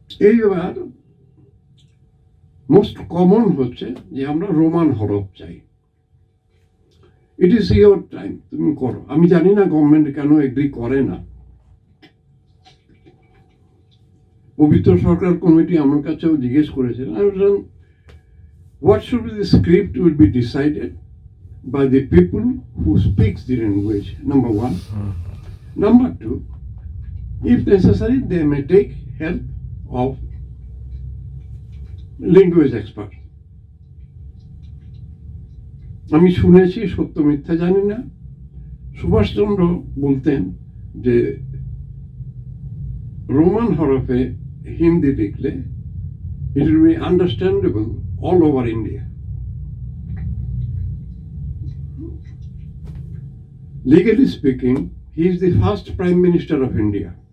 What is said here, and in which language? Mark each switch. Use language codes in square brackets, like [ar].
[bn] এইবার most common হচ্ছে যে আমরা রোমান হরফ চাই। [en] it is your time, [bn] তুমি করো। আমি জানি না গভর্নমেন্ট কেন এগ্রি করে না। [en] Pabitra Sarkar committee আমার কাছেও জিজ্ঞেস করেছেন, what should be the script will be decided by the people who speaks the language, number one. Number two, if necessary, they may take help of language experts. [bn] আমি শুনেছি, সত্য মিথ্যা জানি না, সুভাষচন্দ্র বলতেন যে রোমান হরফে হিন্দি লিখলে [en] it will be understandable all over India. Legally speaking, he is the first Prime Minister of India.